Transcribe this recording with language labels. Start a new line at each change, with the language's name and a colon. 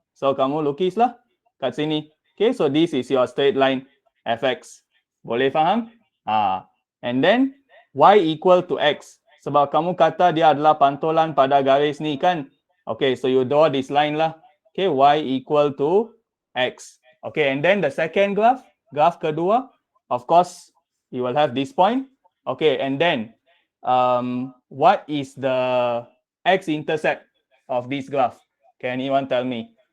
Malay: So kamu lukis lah kat sini.
English: Okay, so this is your straight line fx.
Malay: Boleh faham?
English: And then y equal to x.
Malay: Sebab kamu kata dia adalah pantulan pada garis ni kan?
English: Okay, so you draw this line lah. Okay, y equal to x. Okay, and then the second graph kedua, of course, you will have this point. Okay, and then what is the x-intercept of this graph? Can anyone tell me?